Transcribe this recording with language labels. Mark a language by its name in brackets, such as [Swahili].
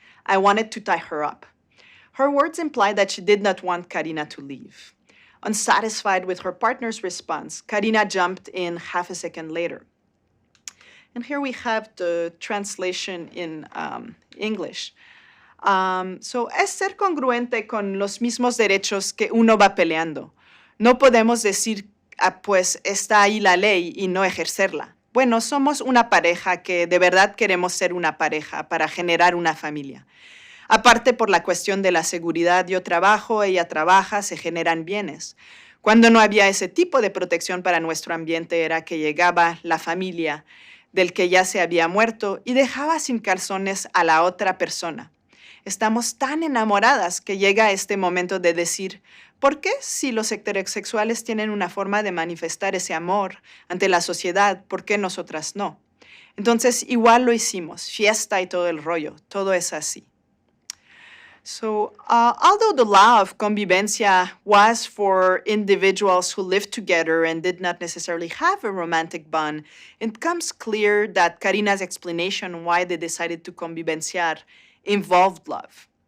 [English] I wanted to tie her up. Her words imply that she did not want Karina to leave. Unsatisfied with her partner's response, Karina jumped in half a second later. And here we have the translation in English. [Spanish] So, es ser congruente con los mismos derechos que uno va peleando. No podemos decir, pues está ahí la ley y no ejercerla. Bueno, somos una pareja que de verdad queremos ser una pareja para generar una familia. Aparte por la cuestión de la seguridad, yo trabajo, ella trabaja, se generan bienes. Cuando no había ese tipo de protección para nuestro ambiente era que llegaba la familia del que ya se había muerto y dejaba sin calzones a la otra persona. Estamos tan enamoradas que llega este momento de decir, ¿por qué si los heterosexuales tienen una forma de manifestar ese amor ante la sociedad, por qué nosotras no? Entonces igual lo hicimos, fiesta y todo el rollo, todo es así. [English] So, although the law of convivencia was for individuals who lived together and did not necessarily have a romantic bond, it becomes clear that Karina's explanation why they decided to convivenciar involved love.